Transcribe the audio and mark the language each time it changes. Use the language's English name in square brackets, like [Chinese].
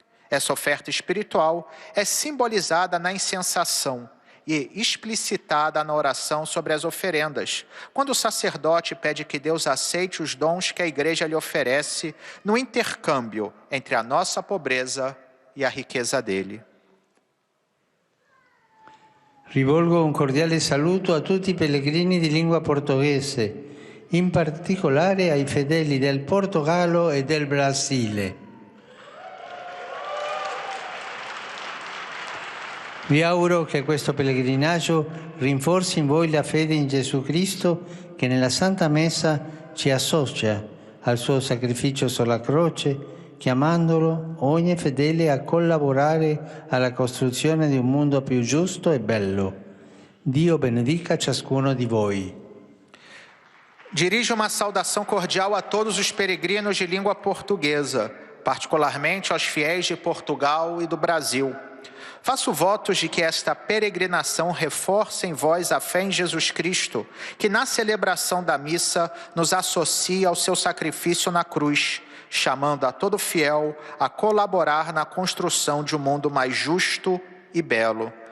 [Portuguese] Essa oferta espiritual é simbolizada na incensação e explicitada na oração sobre as oferendas, quando o sacerdote pede que Deus aceite os dons que a Igreja lhe oferece no intercâmbio entre a nossa pobreza e a riqueza dele. [Italian] Rivolgo un cordiale saluto a tutti i pellegrini di lingua portoghese, in particolare ai fedeli del Portogallo e del Brasile. Vi auguro che questo pellegrinaggio rinforzi in voi la fede in Gesù Cristo che nella Santa Messa ci associa al suo sacrificio sulla croce, chiamandolo ogni fedele a collaborare alla costruzione di un mondo più giusto e bello. Dio benedica ciascuno di voi. [Portuguese] Dirijo uma saudação cordial a todos os peregrinos de língua portuguesa, particularmente aos fiéis de Portugal e do Brasil. Faço votos de que esta peregrinação reforce em vós a fé em Jesus Cristo, que na celebração da missa nos associa ao seu sacrifício na cruz, chamando a todo fiel a colaborar na construção de um mundo mais justo e belo.